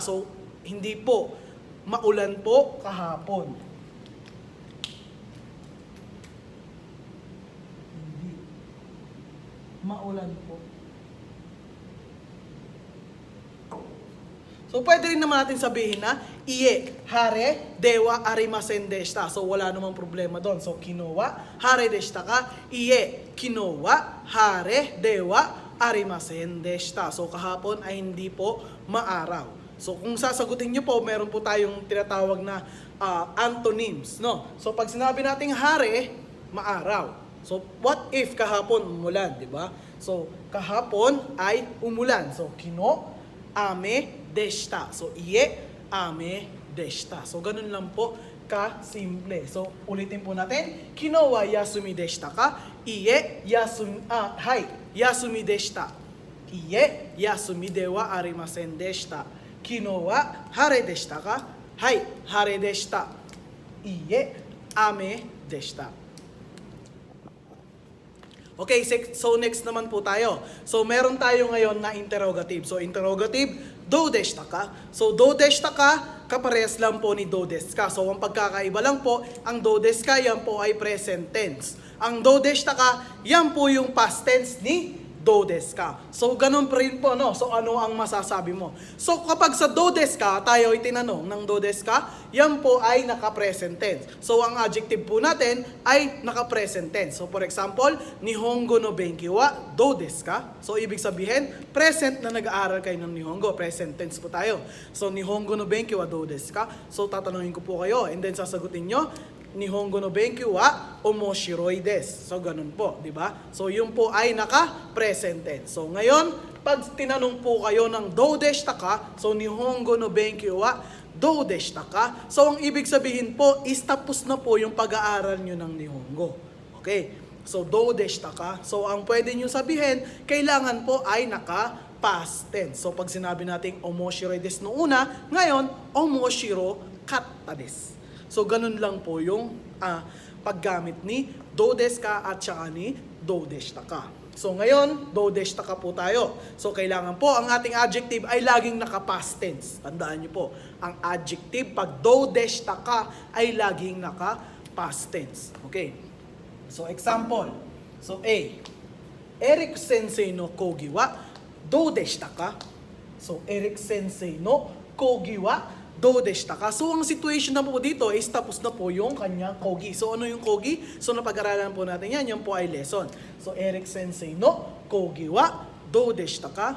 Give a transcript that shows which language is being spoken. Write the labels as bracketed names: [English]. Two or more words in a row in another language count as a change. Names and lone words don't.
[Filipino] So hindi po, maulan po kahapon. Hindi. Maulan po. So, pwede rin naman natin sabihin na, [Japanese] iye, 晴れ では ありません でした. [Filipino] So, wala namang problema doon. So, [Japanese] 昨日は 晴れ でした か いいえ 昨日は 晴れ, では ありません でした. [Filipino] So, kahapon ay hindi po maaraw. So, kung sasagutin nyo po, meron po tayong tinatawag na antonyms, no? So, pag sinabi nating hare, maaraw. So, [English] what if [Filipino] kahapon umulan, di ba? So, kahapon ay umulan. [Japanese] So, 昨日 雨 でした. So, いいえ 雨 でした. [Filipino] So, ganun lang po ka-simple. So, ulitin po natin. [Japanese] 昨日 は 休み でした か? いいえ 休み でした. いいえ 休み では ありません でした. 昨日 は 晴れ でした か はい 晴れ でした. いいえ 雨 でした. [Filipino] Okay, so next naman po tayo. So meron tayo ngayon na interrogative. [English] So interrogative, [Japanese] どう でした か? [Filipino] So [Japanese] どう でした か, [Filipino] kaparehas lang po ni [Japanese] どう です か. [Filipino] So ang pagkakaiba lang po, ang [Japanese] どう です か, [Filipino] yan po ay [English] present tense. [Filipino] Ang [Japanese] どう でした か, [Filipino] yan po yung [English] past tense [Filipino] ni [Japanese] どう です か. [Filipino] So ganun pa rin po, no? So ano ang masasabi mo? So kapag sa [Japanese] どう です か, [Filipino] tayo ay tinanong ng [Japanese] どう です か, [Filipino] yan po ay naka- [English] present tense. [Filipino] So ang adjective po natin ay naka- [English] present tense. So for example, [Japanese] 日本語 の 勉強 は どう です か? [Filipino] So ibig sabihin, present na nag-aaral kayo ng Nihongo, [English] present tense [Filipino] po tayo. So [Japanese] 日本語 の 勉強 は どう です か? [Filipino] So tatanungin ko po kayo [English] and then [Filipino] sasagutin nyo, [Japanese] 日本語 の 勉強 は 面白い です. [Filipino] So ganun po, di ba? So yun po ay naka- [English] present tense. [Filipino] So ngayon, pag tinanong po kayo ng [Japanese] どう でした か, so 日本語 の 勉強 は どう でした か. [Filipino] So ang ibig sabihin po is tapos na po yung pag-aaral nyo ng Nihongo. [Japanese] Okay? So どう でした か. [Filipino] So ang pwede nyo sabihin, kailangan po ay naka- [English] past tense. [Filipino] So pag sinabi natin [Japanese] 面白い です [Filipino] no una, ngayon [Japanese] 面白かった です. [Filipino] So, ganun lang po yung paggamit ni [Japanese] どう です か [Filipino] at saka ni [Japanese] どう でした か. [Filipino] So, ngayon, [Japanese] どう でした か [Filipino] po tayo. So, kailangan po ang ating adjective ay laging naka- [English] past tense. [Filipino] Tandaan niyo po, ang adjective pag [Japanese] どう でした か [Filipino] ay laging naka- [English] past tense. Okay. So, example. So, A. [Japanese] Eric 先生 の 講義 は どう でした か? So, Eric 先生 の 講義 は どう でした か? [Filipino] So, ang situation na po dito is tapos na po yung kanyang kogi. So, ano yung kogi? So, napag-aralan po natin yan. Yan po ay lesson. So, [Japanese] Eric 先生 の 講義 は どう でした か?